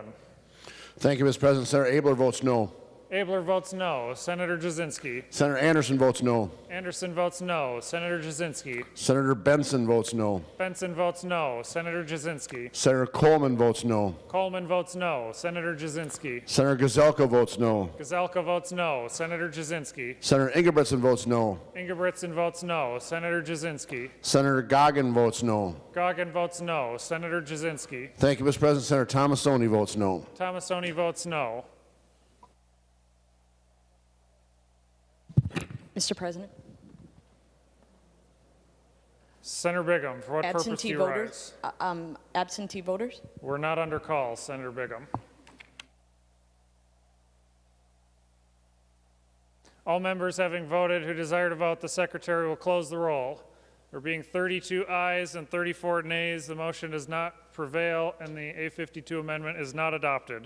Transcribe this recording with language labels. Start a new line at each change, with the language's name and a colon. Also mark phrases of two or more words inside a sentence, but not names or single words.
English: Thank you, Mr. President. Senator Abler votes no. Abler votes no. Senator Jasinski. Senator Anderson votes no. Anderson votes no. Senator Jasinski. Senator Benson votes no. Benson votes no. Senator Jasinski. Senator Coleman votes no. Coleman votes no. Senator Jasinski. Senator Gazelka votes no. Gazelka votes no. Senator Jasinski. Senator Ingebrigtsen votes no. Ingebrigtsen votes no. Senator Jasinski. Senator Goggin votes no. Goggin votes no. Senator Jasinski. Thank you, Mr. President. Senator Tomasoni votes no. Tomasoni votes no. Mr. President. Senator Bigham, for what purpose do you rise? Absentee voters? We're not under call, Senator Bigham. All members having voted who desire to vote, the Secretary will close the roll. There being 32 ayes and 34 nays, the motion does not prevail and the A52 amendment is not adopted.